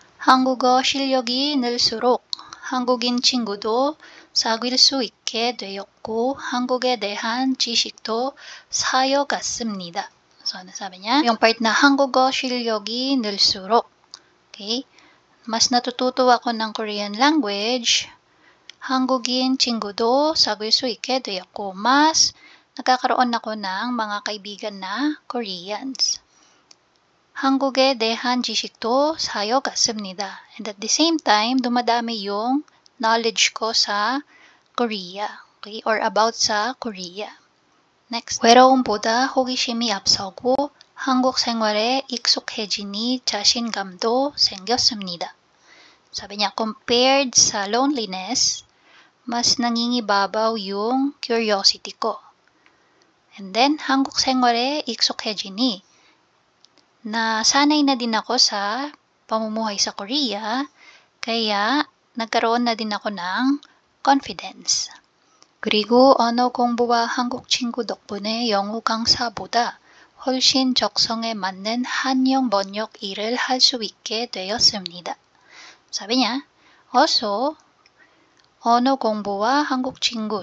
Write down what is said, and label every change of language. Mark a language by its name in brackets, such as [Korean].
[Korean] 한국어 실력이 늘수록 한국인 친구도 사귈 수 있게 되었고 한국에 대한 지식도 쌓여갔습니다. [Filipino] So, ano sabi niya? Yung part na [Korean] 한국어 실력이 늘수록. [Filipino] Okay? Mas natututo ako ng Korean language. [Korean] 한국인 친구도 사귈 수 있게 되었고 [Filipino] mas nagkakaroon ako ng mga kaibigan na Koreans. [Korean] 한국에 대한 지식도 쌓여갔습니다. [English] And at the same time, [Filipino] dumadami yung knowledge ko sa Korea, [English] okay? Or about sa Korea. Next. [Korean] 외로움보다 호기심이 앞서고 한국 생활에 익숙해지니 자신감도 생겼습니다. [Filipino] Sabi niya, compared sa loneliness, mas nangingibabaw yung curiosity ko. And then, [Korean] 한국 생활에 익숙해지니, [Filipino] nasanay na din ako sa pamumuhay sa Korea, kaya nagkaroon na din ako ng confidence. [Korean] 그리고 언어 공부와 한국 친구 덕분에 영어 강사보다 훨씬 적성에 맞는 한영 번역 일을 할 수 있게 되었습니다. [Filipino] Sabi niya, [Korean] also, 언어 공부와 한국 친구.